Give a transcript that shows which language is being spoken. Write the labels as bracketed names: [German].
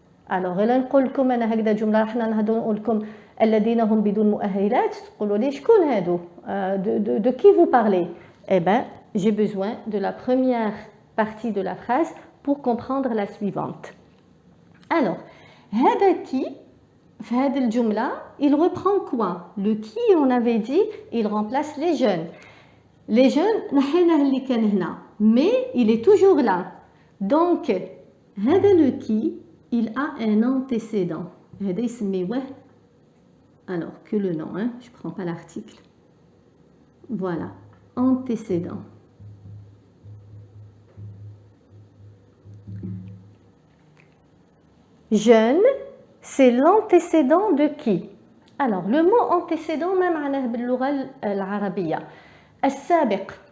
[Arabic] alors إلا نقول لكم أنا هكذا جملة راحنا نهضروا نقول لكم الذين هم بدون مؤهلات تقولوا لي شكون هادو [French] de qui vous parlez? Eh ben j'ai besoin de la première partie de la phrase pour comprendre la suivante. alors [Arabic] هذا [French] qui [Arabic] في هذه الجملة [French] il reprend quoi? Le qui on avait dit il remplace les jeunes. Les jeunes [Arabic] نحيناه اللي كان هنا [French] mais il est toujours là. donc [Arabic] هذا [French] le qui il a un antécédent. [Arabic] هذا يسميوه [French] alors que le nom hein, je prends pas l'article. voilà antécédent. jeune c'est l'antécédent de qui? alors le mot antécédent [Arabic] ما معناه باللغة العربية؟ السابق.